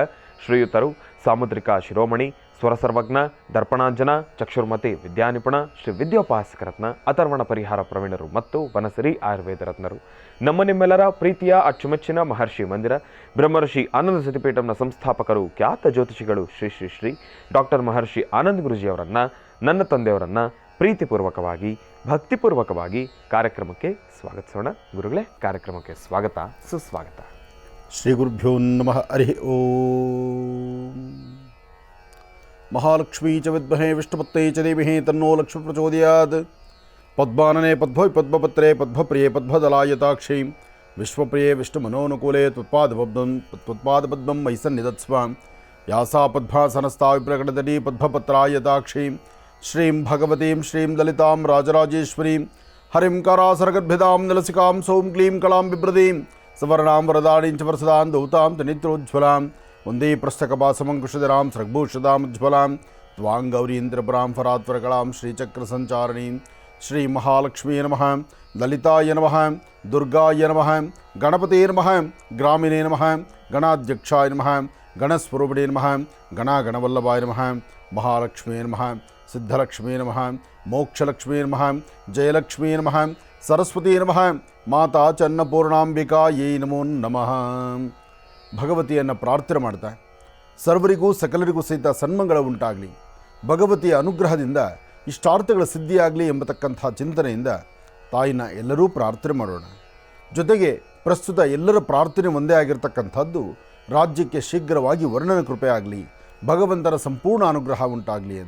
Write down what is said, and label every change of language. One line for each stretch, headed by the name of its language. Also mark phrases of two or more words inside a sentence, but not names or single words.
Kannada: ಶ್ರೀಯುತರು ಸಾಮುದ್ರಿಕ ಶಿರೋಮಣಿ, ಸ್ವರಸರ್ವಜ್ಞ, ದರ್ಪಣಾಂಜನ, ಚಕ್ಷುರ್ಮತಿ, ವಿದ್ಯಾನಿಪುಣ, ಶ್ರೀ ವಿದ್ಯೋಪಾಸಕ ರತ್ನ, ಅಥರ್ವಣ ಪರಿಹಾರ ಪ್ರವೀಣರು ಮತ್ತು ವನಸಿರಿ ಆಯುರ್ವೇದ ರತ್ನರು, ನಮ್ಮ ನಿಮ್ಮೆಲ್ಲರ ಪ್ರೀತಿಯ ಅಚ್ಚುಮೆಚ್ಚಿನ ಮಹರ್ಷಿ ಮಂದಿರ ಬ್ರಹ್ಮರ್ಷಿ ಆನಂದ ಸತಿಪೀಠಂನ ಸಂಸ್ಥಾಪಕರು, ಖ್ಯಾತ ಜ್ಯೋತಿಷಿಗಳು ಶ್ರೀ ಶ್ರೀ ಶ್ರೀ ಡಾಕ್ಟರ್ ಮಹರ್ಷಿ ಆನಂದ್ ಗುರುಜಿಯವರನ್ನು, ನನ್ನ ತಂದೆಯವರನ್ನು ಪ್ರೀತಿಪೂರ್ವಕವಾಗಿ ಭಕ್ತಿಪೂರ್ವಕವಾಗಿ ಕಾರ್ಯಕ್ರಮಕ್ಕೆ ಸ್ವಾಗತಿಸೋಣ. ಗುರುಗಳೇ, ಕಾರ್ಯಕ್ರಮಕ್ಕೆ ಸ್ವಾಗತ ಸುಸ್ವಾಗತ.
Sanskrit: ಶ್ರೀ ಗುರುಭ್ಯೋ ನಮಃ. ಹರಿ ಓಂ. ಮಹಾಲಕ್ಷ್ಮೀ ಚ ವಿದ್ಮಹೇ ವಿಷ್ಣುಪತ್ನೇ ಚ ಧೀಮಹಿ ತನ್ನೋ ಲಕ್ಷ್ಮೀ ಪ್ರಚೋದಯಾತ್. ಪದ್ಮಾನನೆ ಪದ್ಮೋಯ್ ಪದ್ಮಪತ್ರೇ ಪದ್ಮಪ್ರಿಯೇ ಪದ್ಮದಲಾಯತಾಕ್ಷೀ ವಿಶ್ವಪ್ರಿಯೇ ವಿಷ್ಣುಮನೋನುಕೂಲೇ ತ್ವತ್ಪಾದಪದ್ಮಂ ಮಯಿ ಸನ್ನಿಧತ್ಸ್ವ. ಯಾಸಾ ಪದ್ಮಾಸನಸ್ಥಾ ವಿಪ್ರಕಟತಟೀ ಪದ್ಮಪತ್ರಾಯತಾಕ್ಷೀ ಶ್ರೀಂ ಭಗವತೀಂ ಶ್ರೀಂ ಲಲಿತಾಂ ರಾಜರಾಜೇಶ್ವರೀಂ ಹರಿಂ ಕರಾಸರಗರ್ಭಿದಾಂ ನಲಸಿಕಾಂ ಸೌಂ ಕ್ಲೀಂ ಕಲಾಂ ಬಿಭ್ರದೀಂ ಸವರ್ಣಾಂ ವರದಾಳೀಂ ಚ ವರಸದಾಂ ದೌತಾಂ ತನಿತ್ರೋಜ್ವಲಾಂ ವಂದೇ ಪ್ರಸ್ಥಕಪಾಸಮಂಕುಶಧರಾಂ ಸೃಗ್ಭೂಷದಾಮುಜ್ವಲಾಂ ತ್ವಾಂ ಗೌರೀಂದ್ರಪುರಾಂ ಫರಾತ್ವರಕಳಾಂ ಶ್ರೀಚಕ್ರಸಂಚಾರಣೀಂ. ಶ್ರೀ ಮಹಾಲಕ್ಷ್ಮೀ ನಮಃ, ಲಲಿತಾಯ ನಮಃ, ದುರ್ಗಾಯ ನಮಃ, ಗಣಪತೇ ನಮಃ, ಗ್ರಾಮಿಣೇ ನಮಃ, ಗಣಾಧ್ಯಕ್ಷಾಯ ನಮಃ, ಗಣಸ್ವರೂಪಿಣೇ ನಮಃ, ಗಣಾಗಣವಲ್ಲಭಾಯ ನಮಃ, ಮಹಾಲಕ್ಷ್ಮೀ ನಮಃ, ಸಿದ್ಧಲಕ್ಷ್ಮೀ ನಮಃ, ಮೋಕ್ಷಲಕ್ಷ್ಮೀ ನಮಃ, ಜಯಲಕ್ಷ್ಮೀ ನಮಃ, ಸರಸ್ವತೀ ನಮಃ, ಮಾತಾ ಚನ್ನಪೂರ್ಣಾಂಬಿಕಾಯೈ ನಮೋ ನಮಃ.
Kannada: ಭಗವತಿಯನ್ನು ಪ್ರಾರ್ಥನೆ ಮಾಡ್ತಾ ಸರ್ವರಿಗೂ ಸಕಲರಿಗೂ ಸಹಿತ ಸನ್ಮಂಗಳ ಉಂಟಾಗಲಿ, ಭಗವತಿಯ ಅನುಗ್ರಹದಿಂದ ಇಷ್ಟಾರ್ಥಗಳ ಸಿದ್ಧಿಯಾಗಲಿ ಎಂಬತಕ್ಕಂಥ ಚಿಂತನೆಯಿಂದ ತಾಯಿನ ಎಲ್ಲರೂ ಪ್ರಾರ್ಥನೆ ಮಾಡೋಣ. ಜೊತೆಗೆ ಪ್ರಸ್ತುತ ಎಲ್ಲರ ಪ್ರಾರ್ಥನೆ ಒಂದೇ ಆಗಿರ್ತಕ್ಕಂಥದ್ದು, ರಾಜ್ಯಕ್ಕೆ ಶೀಘ್ರವಾಗಿ ವರ್ಣನ ಕೃಪೆ ಆಗಲಿ, ಭಗವಂತನ ಸಂಪೂರ್ಣ ಅನುಗ್ರಹ ಉಂಟಾಗಲಿ ಅಂತ.